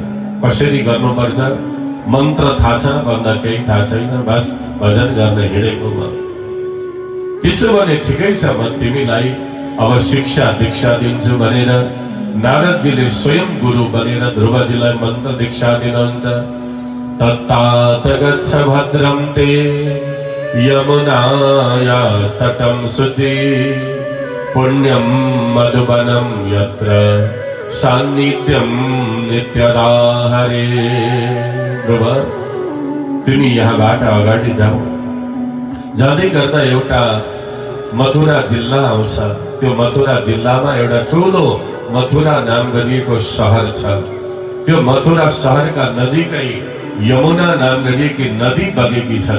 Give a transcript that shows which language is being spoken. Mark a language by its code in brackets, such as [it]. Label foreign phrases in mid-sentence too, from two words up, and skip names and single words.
[ne] कसरी गर्नुपर्छ? मन्त्र थाहा छ भन्दा केही थाहा छैन, बस भजन गर्न हिँडेको म। त्यसो भने ठिकै छ, म तिमीलाई अब शिक्षा दीक्षा दिन्छु भनेर नारदजीले स्वयं गुरु बनेर ध्रुवजीलाई मन्त्र दीक्षा दिनुहुन्छ। [sa] तत्तात गच्छ भद्रं ते यमुनायास्तटं शुचि पुण्यं मधुवनं यत्र सान्निध्यं नित्यदा हरे। [ne] ध्रुव तिमी यहाँबाट अगाडि जाऊ। जाँदै गर्दा एउटा मथुरा जिल्ला आउँछ। त्यो मथुरा जिल्लामा एउटा ठुलो मथुरा नाम गरिएको सहर छ। त्यो मथुरा सहरका नजिकै यमुना नाम गरिएकी नदी बगेकी छन्।